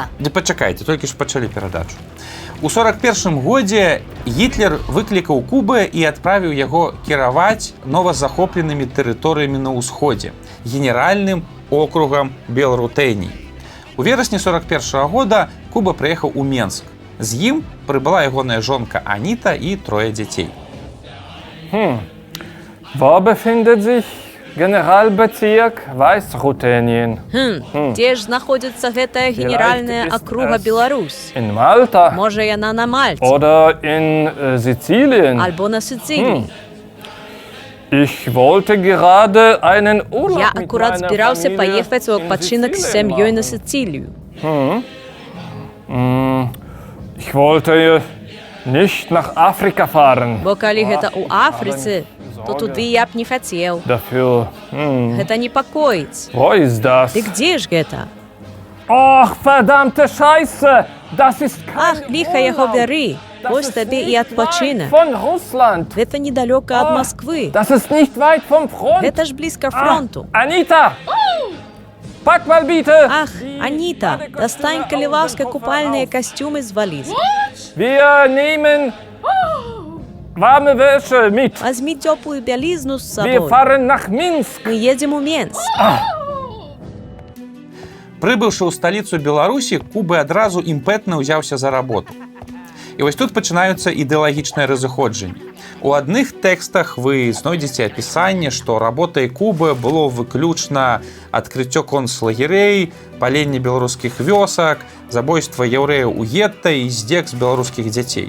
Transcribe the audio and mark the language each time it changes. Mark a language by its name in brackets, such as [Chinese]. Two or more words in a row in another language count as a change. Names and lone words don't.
[Belarusian] Ды пачакайце, толькі ж пачалі перадачу. У 1941 годзе Гітлер выклікаў Кубе і адправіў яго кіраваць новазахопленымі тэрыторыямі на ўсходзе, генеральным округам Белрутэній. У верасні 1941 года Куба прыехаў у Менск. З ім прыбыла ягоная жонка Аніта і 3 дзяцей. [German] Wo befindet sich Генеральбезірк Weißrutenien? [Belarusian] Дзе ж знаходзіцца гэтая генеральная акруга Беларусь? [German] In Malta? [Belarusian] Можа, яна на Мальце? [German] Oder in Sizilien? [Belarusian] Альбо на Сициліі? [German] Ich wollte gerade einen Urlaub [Belarusian] Я [German] mit [Belarusian] акурат [German] meiner [Belarusian] збіраўся [German] Familie [Belarusian] паехаць у [German] in [Belarusian] адпачынак з [German] Sizilien [Belarusian] сям'ёй на [German] machen. [Belarusian] Сицилію. [German] Ich wollte nicht nach Afrika fahren. [Belarusian] Бо калі гэта ў Афрыцы, то туды я б не хацеў. [German] Dafür. [Belarusian] Гэта непакоіць. [German] Wo ist das? [Belarusian] Дык дзе ж гэта? [German] Ach, verdammte Scheiße! Das ist [Belarusian] Ах, ліха яго бяры. Вось табе і адпачынак. [German] von Russland. [Belarusian] Гэта недалёка ад Масквы. [German] Das ist nicht weit vom Front. [Belarusian] Гэта ж блізка фронту. [German] Anita! Pack mal bitte! [Belarusian] Ах, Аніта, дастань калі ласка купальныя касцюмы з валізы. [German] Wir nehmen warme Wäsche mit. [Belarusian] Вазьмі цёплую бялізну з [German] Wir [Belarusian] сабой. [German] fahren nach Minsk. [Belarusian] Мы едзем у Менск. Прыбыўшы ў сталіцу Беларусі, Кубы адразу імпэтна ўзяўся за работу. І вось тут пачынаюцца ідэалагічныя разыходжанні. У адных тэкстах вы знойдзеце апісанне, што работай Кубы было выключна адкрыццё концлагерэй, паленне беларускіх вёсак, забойства яўрэяў у гетта і здзек з беларускіх дзяцей.